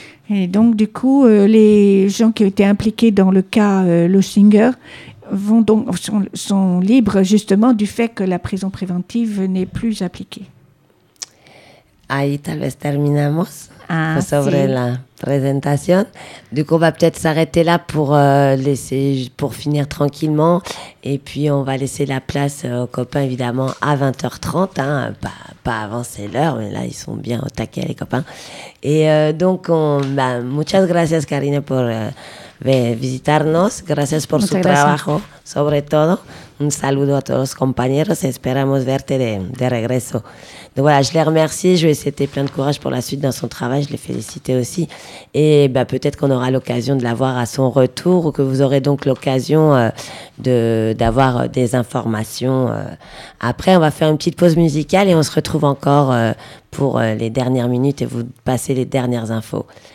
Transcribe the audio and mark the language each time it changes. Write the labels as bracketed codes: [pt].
[fr] Et donc du coup les gens qui ont été impliqués dans le cas Luxinger vont donc sont libres justement du fait que la prison préventive n'est plus appliquée. [es] Ahí tal vez terminamos sobre la presentación. [fr] Du coup, on va peut-être s'arrêter là pour finir tranquillement. Et puis, on va laisser la place aux copains, évidemment, à 20h30. Hein. Pas avant, c'est l'heure, mais là, ils sont bien au taquet, les copains. [es] Et muchas gracias, Karine, por visitarnos. Gracias por su trabajo, sobre todo. Un saludo a todos los compañeros. Esperamos verte de regreso. [fr] Donc voilà, je l'ai remercié. Je lui ai souhaité plein de courage pour la suite dans son travail. Je l'ai félicité aussi. Et bah, peut-être qu'on aura l'occasion de la voir à son retour ou que vous aurez donc l'occasion d'avoir des informations. Après, on va faire une petite pause musicale et on se retrouve encore pour les dernières minutes et vous passer les dernières infos.